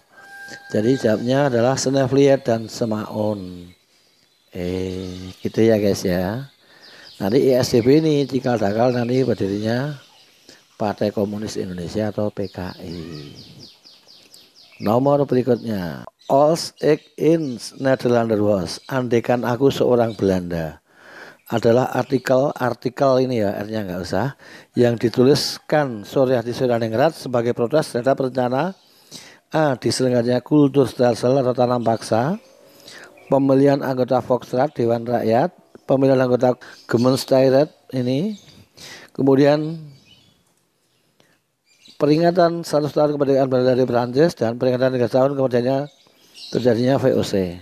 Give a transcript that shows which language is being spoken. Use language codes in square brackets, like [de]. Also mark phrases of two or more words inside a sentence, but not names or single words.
[id] Jadi jawabnya adalah Snevliet dan Semaun. Gitu ya guys ya. Nanti ISDB ini cikal bakal nanti berdirinya Partai Komunis Indonesia atau PKI. Nomor berikutnya, Als ik in Nederlander was, andaikan aku seorang Belanda, adalah artikel ini ya, R-nya nggak usah, yang dituliskan Suryadi Suryaningrat sebagai protes terhadap rencana diselenggaranya [nl] kultur stelsel [id] atau tanam paksa, pemilihan anggota Volksraad Dewan Rakyat, pemilihan anggota Gemeenschappij ini, kemudian peringatan 100 tahun kemerdekaan Belanda dari Prancis dan peringatan 3 tahun kemerdekaan terjadinya VOC.